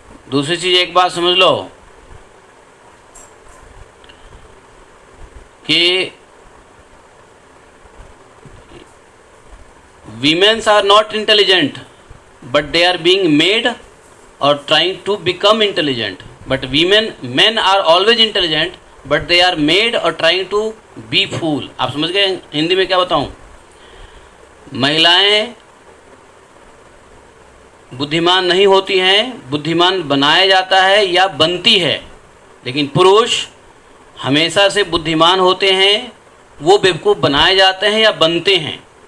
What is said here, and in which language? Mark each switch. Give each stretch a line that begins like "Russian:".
Hindi: दूसरी चीज़ एक बात समझ लो कि
English: Womens are not intelligent, but they are being made or trying to become intelligent. But men are always intelligent, but they are made or trying to be fool.
Hindi: आप समझ गए? हिंदी में क्या बताऊं? महिलाएं बुद्धिमान नहीं होती हैं, बुद्धिमान बनाया जाता है या बनती है, लेकिन पुरुष हमेशा से बुद्धिमान होते हैं, वो बेवकूफ़ बनाए जाते हैं या बनते हैं।